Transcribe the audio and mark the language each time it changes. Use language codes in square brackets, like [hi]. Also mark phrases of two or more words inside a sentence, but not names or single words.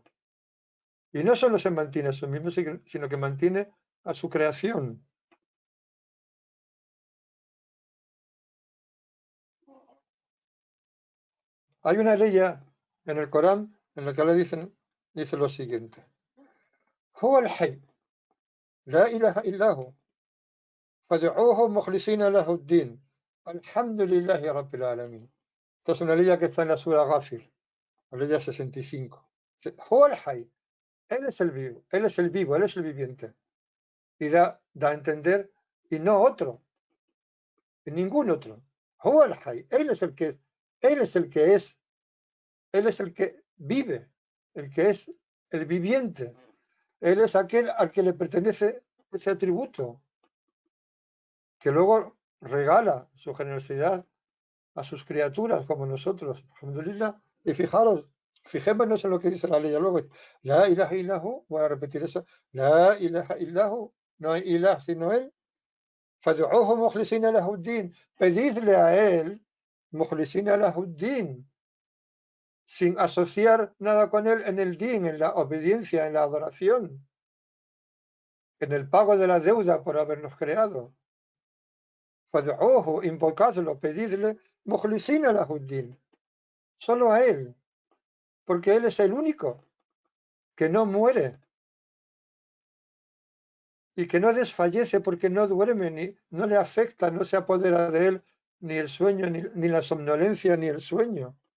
[es] Y no solo se mantiene a sí mismo, sino que mantiene a su creación. Hay una ley en el Corán en la que le dice lo siguiente: [ar] هو الحي لا إله إلا هو فادعوه مخلصين له الدين الحمد لله رب العالمين. [es] Esta es una ley que está en la Sura Ghafir. Aleya 65. [ar] هو الحي. [es] Él es el vivo, él es el vivo, él es el viviente. Y da a entender, y no otro, y ningún otro. [ar] هو الحي. [es] Él es el que, él es el que es, él es el que vive, el que es el viviente. Él es aquel al que le pertenece ese atributo, que luego regala su generosidad a sus criaturas como nosotros. Alhamdulillah. Y fijémonos en lo que dice la ley luego. [ar] لا إله إلا هو, [es] voy a repetir eso. [ar] لا إله إلا هو, [es] no hay ilah sino él. [ar] فادعوه مخلصين له الدين. [es] Pedidle a él, [ar] مخلصين له الدين, [es] sin asociar nada con él en el din, en la obediencia, en la adoración, en el pago de la deuda por habernos creado. Fad'uhu, invocadlo, pedidle, [ar] مخلصين له الدين. [es] Solo a él, porque él es el único que no muere y que no desfallece porque no duerme, ni no le afecta, no se apodera de él ni el sueño, ni la somnolencia, ni el sueño.